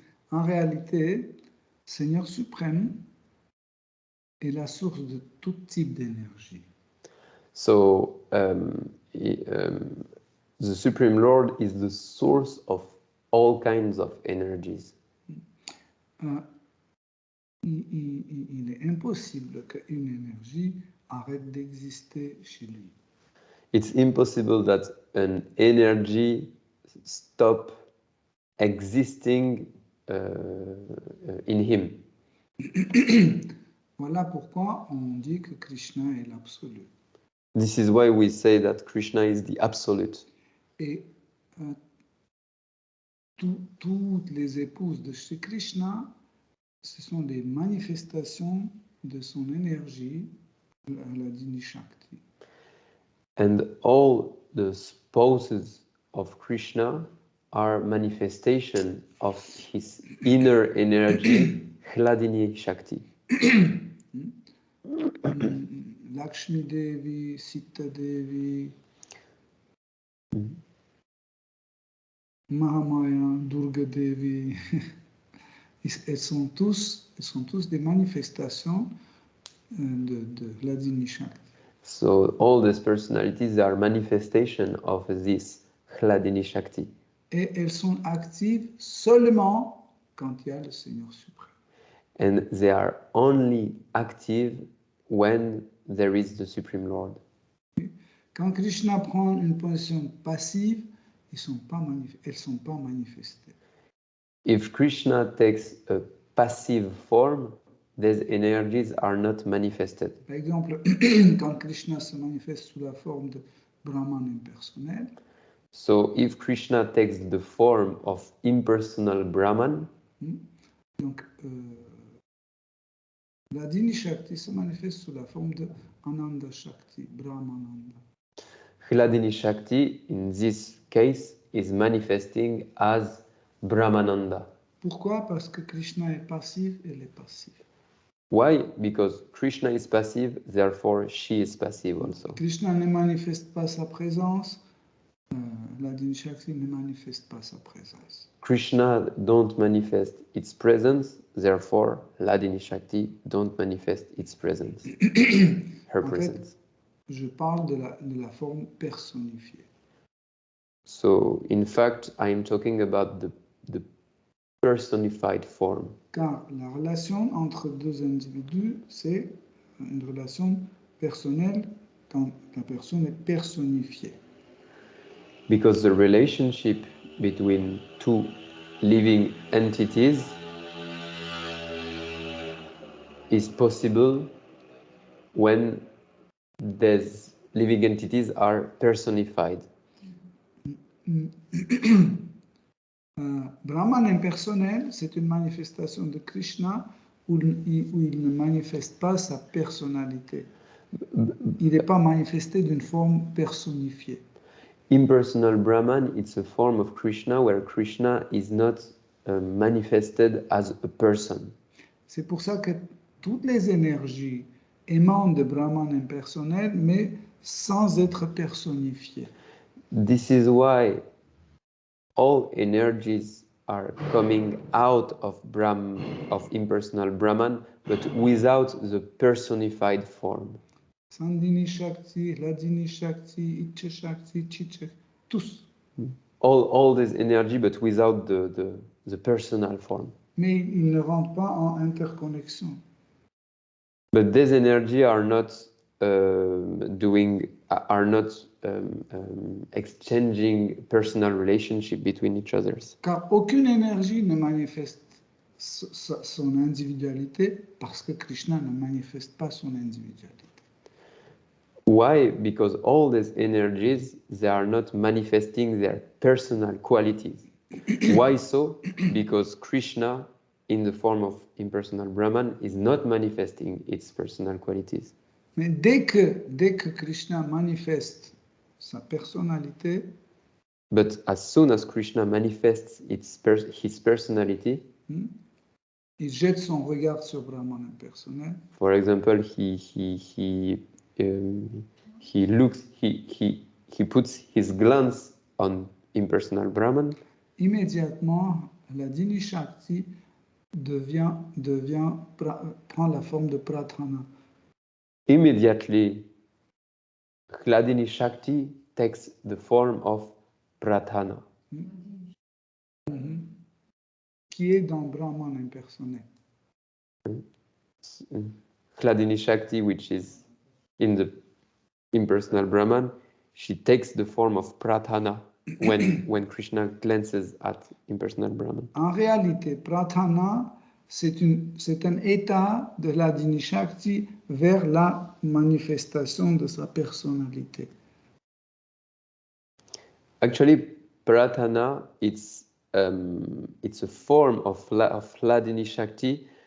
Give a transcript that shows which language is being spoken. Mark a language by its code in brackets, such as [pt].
[fr] En réalité, Seigneur suprême est la source de tout type d'énergie. [en] So the Supreme Lord is the source of all kinds of energies. [fr] Il est impossible qu'une énergie arrête d'exister chez lui. [en] It's impossible that an energy stop existing in him. [fr] Voilà pourquoi on dit que Krishna est l'absolu. [en] This is why we say that Krishna is the absolute. [fr] Et toutes les épouses de Shri Krishna, ce sont des manifestations de son énergie à la Dini Shakti. [en] And all the spouses of Krishna are manifestation of his inner energy, Hladini Shakti. [fr] Lakshmi Devi, Sita Devi, Mahamaya, Durga Devi, elles sont tous des manifestations de Hladini Shakti. [en] So all these personalities are manifestation of this Hladini Shakti. [fr] Et elles sont actives seulement quand il y a le Seigneur suprême. [en] And they are only active when there is the Supreme Lord. [fr] Quand Krishna prend une position passive, elles ne sont pas manifestées. [en] If Krishna takes a passive form, these energies are not manifested. [fr] Par exemple, quand Krishna se manifeste sous la forme de Brahman impersonnel, [en] So if Krishna takes the form of impersonal Brahman, [fr] donc la Dini Shakti se manifeste sous la forme de Ananda Shakti, Brahmananda. [en] Hladini Shakti, in this case, is manifesting as Brahmananda. [fr] Pourquoi? Parce que Krishna est passif, elle est passive. [en] Why? Because Krishna is passive, therefore she is passive also. [fr] Krishna ne manifeste pas sa présence, la Dini Shakti ne manifeste pas sa présence. [en] Krishna don't manifest its presence, therefore Hladini Shakti don't manifest its presence, her presence. [fr] Je parle de la forme personnifiée. [en] So, in fact, I am talking about the personified form. [fr] Car la relation entre deux individus, c'est une relation personnelle quand la personne est personnifiée. [en] Because the relationship between two living entities is possible when these living entities are personified. [fr] Brahman impersonnel, c'est une manifestation de Krishna où il ne manifeste pas sa personnalité. Il n'est pas manifesté d'une forme personnifiée. [en] impersonal Brahman, it's a form of Krishna where Krishna is not manifested as a person. [fr] C'est pour ça que toutes les énergies émanent de Brahman impersonnel, mais sans être personnifiées. [en] This is why all energies are coming out of impersonal Brahman, but without the personified form. [fr] Sandhini Shakti, Hladini Shakti, Icha Shakti, Chicha, tous. [en] All this energy, but without the personal form. [fr] Mais ils ne rentrent pas en interconnexion. [en] But these energy are not exchanging personal relationship between each others. [fr] Car aucune énergie ne manifeste son individualité parce que Krishna ne manifeste pas son individualité. [en] Why? Because all these energies, they are not manifesting their personal qualities. Why so? Because Krishna, in the form of impersonal Brahman, is not manifesting its personal qualities. [fr] Mais dès que Krishna manifeste sa personnalité, [en] but as soon as Krishna manifests his personality, [fr] il jette son regard sur Brahman impersonnel. [en] For example, he puts his glance on impersonal Brahman. [fr] Immédiatement, la Dini Shakti prend la forme de Pratana. [en] Immediately, Hladini Shakti takes the form of Pratana, [fr] qui est dans Brahman impersonnel. [en] Hladini Shakti, which is in the impersonal Brahman, she takes the form of Pratana when Krishna glances at impersonal Brahman. [fr] En réalité, Pratana, c'est un état de la Dini Shakti vers la manifestation de sa personnalité. [en] Actually, Pratana, it's a form of Hladini Shakti.